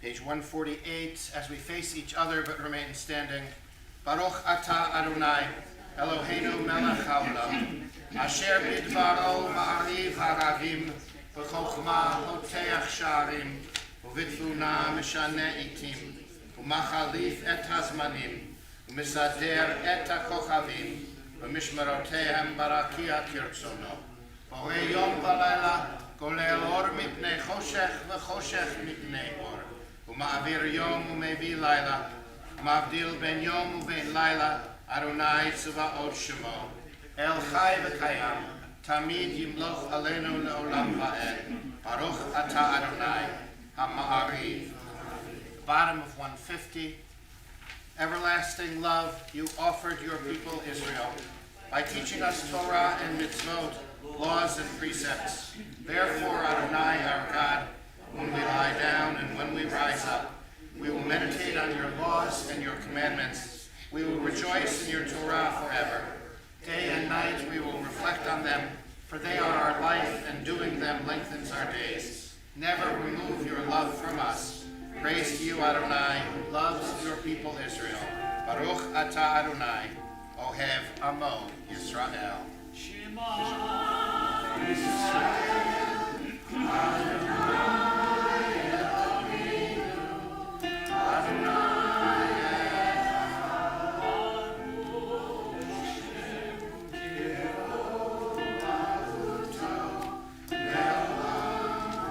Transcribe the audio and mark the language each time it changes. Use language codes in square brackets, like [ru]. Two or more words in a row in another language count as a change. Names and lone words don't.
[en] 148, as we face each other but remain standing. [he] ברוך אתה אדני, אלהינו מלך העולם, אשר בדברו מעריב ערבים, ובחכמה פותח שערים, ובתבונה משנה עתים, ומחליף את הזמנים, ומסדר את הכוכבים, במשמרותיהם ברקיע כרצונו. בורא יום ולילה, גולל אור מפני חושך וחושך מפני אור. ומעביר יום ומביא לילה, ומבדיל בין יום ובין לילה, אדני צבאות שמו. אל חי וקיים, תמיד ימלוך עלינו לעולם ועד. ברוך אתה אדני, המעריב. [en] Bottom of 150. Everlasting love, you offered your people Israel by teaching us Torah and mitzvot, laws and precepts. Therefore, Adonai, our God, when we lie down and when we rise up, we will meditate on your laws and your commandments. We will rejoice in your Torah forever. Day and night we will reflect on them, for they are our life, and doing them lengthens our days. Never remove your love from us. Praise to you, Adonai, who loves your people Israel. [he] ברוך אתה אדני, אוהב עמו ישראל. שמע ישראל, אדני אלהינו, אדני אחד, ברוך שם כבוד מלכותו לעולם.